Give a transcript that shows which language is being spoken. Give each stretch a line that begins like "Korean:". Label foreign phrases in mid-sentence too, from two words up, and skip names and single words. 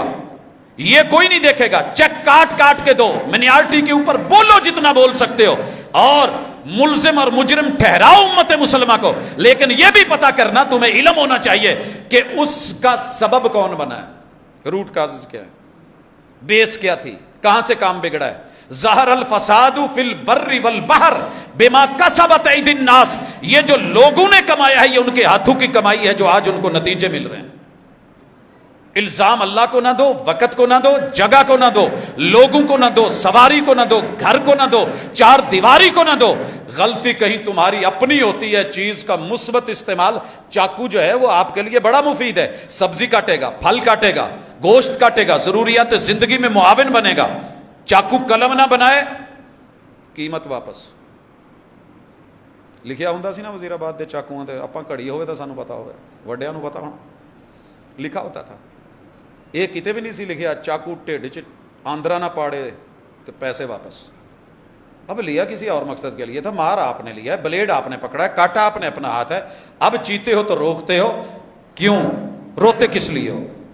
Urdu: یہ کوئی نہیں دیکھے گا، چیک کاٹ کاٹ کے دو، مینیارٹی کے اوپر بولو جتنا بول سکتے ہو، اور ملزم اور مجرم ٹھہراؤ امت مسلمہ کو، لیکن یہ بھی پتا کرنا، تمہیں علم ہونا چاہیے کہ اس کا سبب کون بنا ہے،
English: root cause
Urdu: کیا ہے، بیس کیا تھی، کہاں سے کام بگڑا ہے۔
Arabic: ظہر الفساد فی البر والبحر بما کسبت ایدی الناس،
Urdu: یہ جو لوگوں نے کمایا ہے یہ ان کے ہاتھوں کی کمائی ہے جو آج ان کو نتیجے مل رہے ہیں۔ الزام اللہ کو نہ دو، وقت کو نہ دو، جگہ کو نہ دو، لوگوں کو نہ دو، سواری کو نہ دو، گھر کو نہ دو، چار دیواری کو نہ دو۔ غلطی کہیں تمہاری اپنی ہوتی ہے، چیز کا مثبت استعمال۔ چاقو جو ہے وہ آپ کے لیے بڑا مفید ہے، سبزی کاٹے گا، پھل کاٹے گا، گوشت کاٹے گا، ضروریات زندگی میں معاون بنے گا۔ چاقو قلم نہ بنائے، قیمت واپس۔
Punjabi: لکھیا ہوندا سی نا وزیر آباد دے چاقواں تے، اپاں گھڑی ہوئے تو سانو پتا ہوئے، وڈیاں نو پتا ہونا،
Urdu: لکھا ہوتا تھا۔
Punjabi: یہ کتے بھی نہیں سی لکھیا چاقو ٹھڈ چ آندرا نہ پاڑے تو پیسے واپس۔
Urdu: اب لیا کسی اور مقصد کے لیے تھا، مار آپ نے لیا ہے، بلیڈ آپ نے پکڑا ہے، کاٹا آپ نے اپنا ہاتھ ہے، اب چیتے ہو تو روکتے ہو، کیوں روتے کس لیے ہو؟